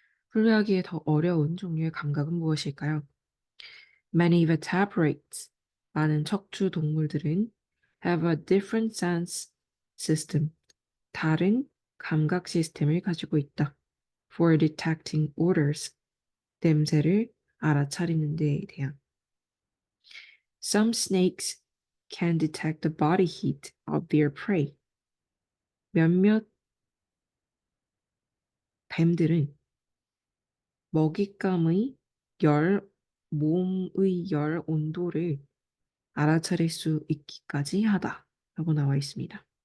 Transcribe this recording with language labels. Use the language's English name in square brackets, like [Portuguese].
[Korean] 분류하기에 더 어려운 종류의 감각은 무엇일까요? [English] Many vertebrates, [Korean] 많은 척추 동물들은 [English] have a different sense system, [Korean] 다른 감각 시스템을 가지고 있다. [English] For detecting odors, [Korean] 냄새를 알아차리는 데에 대한. [English] Some snakes can detect the body heat of their prey. [Korean] 몇몇 뱀들은 먹잇감의 몸의 열 온도를 알아차릴 수 있기까지 하다. 라고 나와 있습니다.